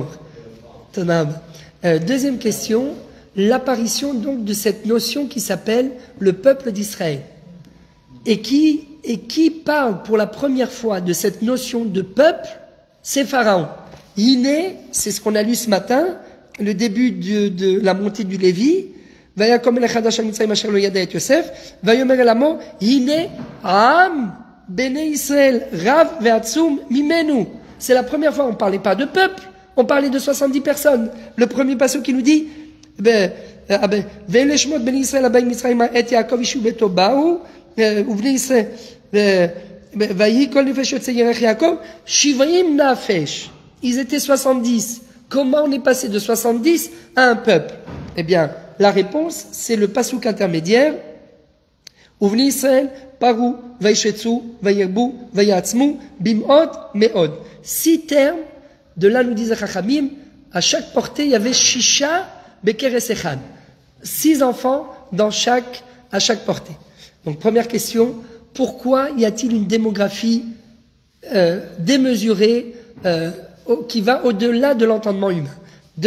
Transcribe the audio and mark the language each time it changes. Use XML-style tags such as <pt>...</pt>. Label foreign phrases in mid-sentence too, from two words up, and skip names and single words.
<fr>Deuxième question, l'apparition donc de cette notion qui s'appelle le peuple d'Israël. Et qui parle pour la première fois de cette notion de peuple, c'est Pharaon. Iné, c'est ce qu'on a lu ce matin, le début de la montée du Lévi.</fr> <he>ויקם אל חדש על מצרים אשר לא ידע את יוסף. ויאמר אל עמו, הנה, עם, בני ישראל, רב ועצום ממנו.</he> <fr>C'est la première fois, on ne parlait pas de peuple, on parlait de 70 personnes. Le premier passage qui nous dit,</fr> <he>ואלה שמות בני ישראל הבאים מצרימה את יעקב איש וביתו באו, ובני ישראל, ויהי כל נפש יוצא ירך יעקב, 70 nafesh.</he> <fr>Ils étaient 70. Comment on est passé de 70 à un peuple? Eh bien, la réponse, c'est le passouk intermédiaire.</fr> <he>ובני ישראל, פרו, וישצו, וירבו, ויעצמו, במאוד מאוד.</he> <fr>6 termes, de là nous disent Chachamim, à chaque portée, il y avait</fr> <he>שישה, בכרס אחד.</he> <fr>6 enfants à chaque portée. Donc première question, pourquoi y a-t-il une démographie démesurée qui va au-delà de l'entendement humain?</fr>